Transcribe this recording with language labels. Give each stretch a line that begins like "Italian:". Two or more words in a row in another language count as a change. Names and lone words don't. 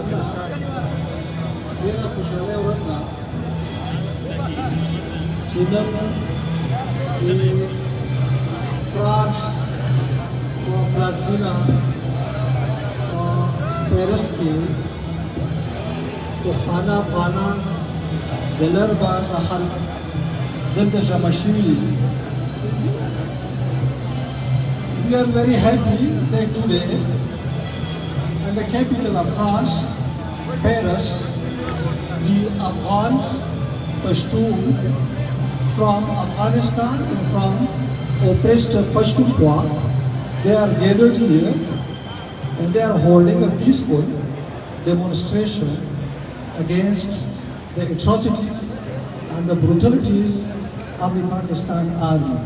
Pashto: ډېره خوشحالۍ ورځ ده چې نن فرانس په پلازمینه پیرس کې پښتانه افغانان د لر بار خلک دلته جمع شوي دي
English: We are very happy that today in the capital of France, Paris, the Afghan Pashtun from Afghanistan and from oppressed Pashtunkhwa, they are gathered here and they are holding a peaceful demonstration against the atrocities and the brutalities of the Pakistan army.